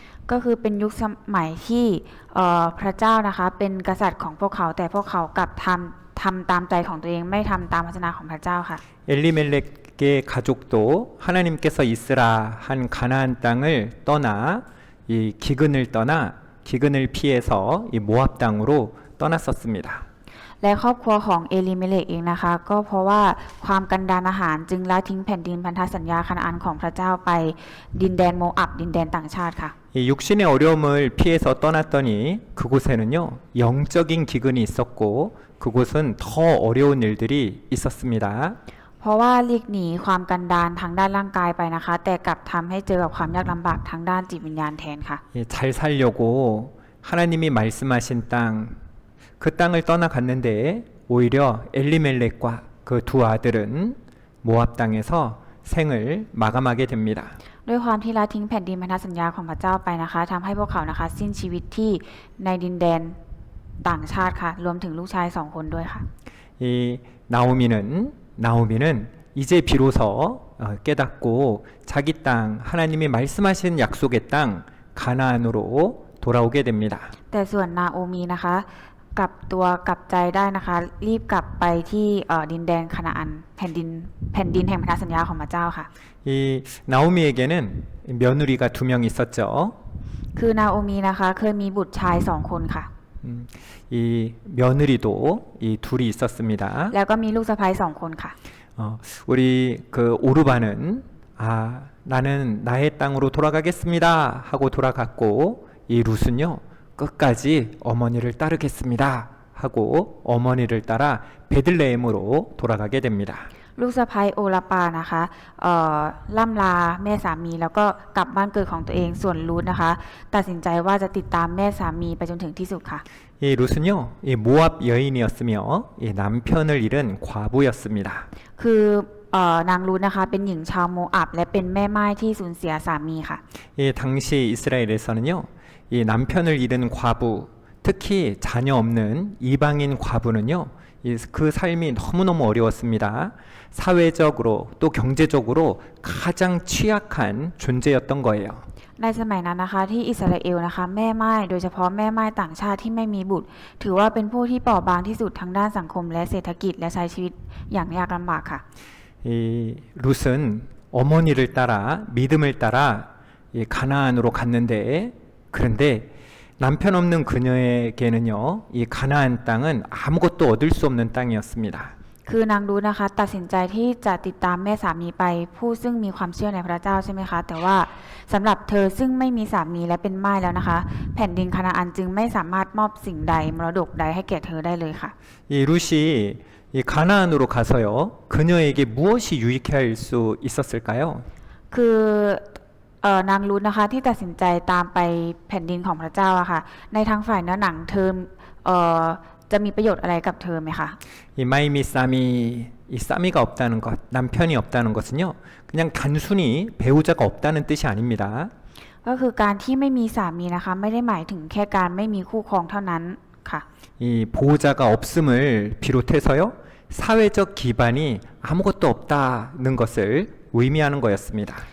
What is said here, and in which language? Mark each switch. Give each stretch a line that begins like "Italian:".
Thai: ก็คือเป็นยุคสมัยที่พระเจ้านะคะเป็นกษัตริย์ของพวกเขาแต่พวกเขากลับทำตามใจของตัวเองไม่ทำตามพระวจนะของพระเจ้าค่ะ
Korean: 엘리멜렉의 가족도 하나님께서 있으라 한 가나안 땅을 떠나 이 기근을 피해서 이 모압 땅으로 떠났었습니다.
Thai: และครอบครัวของเอลิเมเลกเองนะคะก็เพราะว่าความกันดารอาหารจึงละทิ้งแผ่นดินพันธสัญญาคานาอันของพระเจ้าไปดินแดนโมอับดินแดนต่างชาติค่ะ
Korean: 이 육신의 어려움을 피해서 떠났더니 그곳에는요 영적인 기근이 있었고 그곳은 더 어려운 일들이 있었습니다.
Thai: เพราะว่าหลีกหนีความกันดารทางด้านร่างกายไปนะคะแต่กลับทำให้เจอกับความยากลำบากทางด้านจิตวิญญาณแทนค่ะ
Korean: 잘 살려고 하나님이 말씀하신 땅 그 땅을 떠나갔는데 오히려 엘리멜렉과 그 두 아들은 모압 땅에서 생을 마감하게 됩니다.
Thai: ด้วยความที่ละทิ้งแผ่นดินพันธสัญญาของพระเจ้าไปนะคะทำให้พวกเขานะคะสิ้นชีวิตที่ในดินแดนต่างชาติค่ะรวมถึงลูกชาย2คนด้วยค่ะ
Korean: 이 나오미는 이제 비로소 깨닫고 자기 땅 하나님이 말씀하신 약속의 땅 가나안으로 돌아오게 됩니다.
Thai: แต่ส่วนนาโอมีนะคะกลับตัวกลับใจได้นะคะรีบกลับไปที่ดินแดนคานาอันแผ่นดินแห่งพันธสัญญาของพระเจ้าค่ะ
Korean: 이 나오미에게는 며느리가 2명 있었죠.
Thai: คือนาโอมีนะคะเคยมีบุตรชายสองคนค่ะ
Korean: 이 며느리도 이 둘이 있었습니다.
Thai: แล้วก็มีลูกสะใภ้สองคนค่ะ
Korean: 우리 그 오르바는 나는 나의 땅으로 돌아가겠습니다 하고 돌아갔고 이 룻은요 끝까지 어머니를 따르겠습니다 하고 어머니를 따라 베들레헴으로 돌아가게 됩니다.
Thai: ลูกสะใภ้โอลาปานะคะล่ำลาแม่สามีแล้วก็กลับบ้านเกิดของตัวเองส่วนรูทนะคะ ตัดสินใจว่าจะติดตามแม่สามีไปจนถึงที่สุดค่ะ
Korean: 이 룻은요 이 모압 여인이었으며 이 남편을 잃은 과부였습니다.
Thai: คือนางรูทนะคะเป็นหญิงชาวโมอับและเป็นแม่ม่ายที่สูญเสียสามีค่ะ
Korean: 이 당시 이스라엘에서는요 이 남편을 잃은 과부 특히 자녀 없는 이방인 과부는요 그 삶이 너무너무 어려웠습니다. 사회적으로 또 경제적으로 가장 취약한 존재였던 거예요.
Thai: ในสมัยนั้นนะคะที่อิสราเอลนะคะแม่ม่ายโดยเฉพาะแม่ม่ายต่างชาติที่ไม่มีบุตร ถือว่าเป็นผู้ที่เปราะบางที่สุดทางด้านสังคมและเศรษฐกิจและใช้ชีวิตอย่างยากลำบากค่ะ
Korean: 이 룻은 어머니를 따라 믿음을 따라 이 가나안으로 갔는데 그런데 남편 없는 그녀에게는요 이 가나안 땅은 아무것도 얻을 수 없는 땅이었습니다.
Thai: คือนางรูทนะคะตัดสินใจที่จะติดตามแม่สามีไปผู้ซึ่งมีความเชื่อในพระเจ้าใช่ไหมคะแต่ว่าสำหรับเธอซึ่งไม่มีสามีและเป็นม่ายแล้วนะคะ แผ่นดินคานาอันจึงไม่สามารถมอบสิ่งใดมรดกใดให้แก่เธอได้เลยค่ะ
Korean: 이 룻이 이 가나안으로 가서요 그녀에게 무엇이 유익할 수 있었을까요?
Thai: คือนางรูทนะคะที่ตัดสินใจตามไปแผ่นดินของพระเจ้าอะค่ะในทางฝ่ายเนื้อหนังเธอจะมีประโยชน์อะไรกับเธอไหมคะ
Korean: 이 마이미 쌈이 이 쌈이가 없다는 것, 남편이 없다는 것은요 그냥 단순히 배우자가 없다는 뜻이 아닙니다.
Thai: ก็คือการที่ไม่มีสามีนะคะไม่ได้หมายถึงแค่การไม่มีคู่ครองเท่านั้นค่ะ
Korean: 이 보호자가 없음을 비롯해서요 사회적 기반이 아무것도 없다는 것을 의미하는 거였습니다.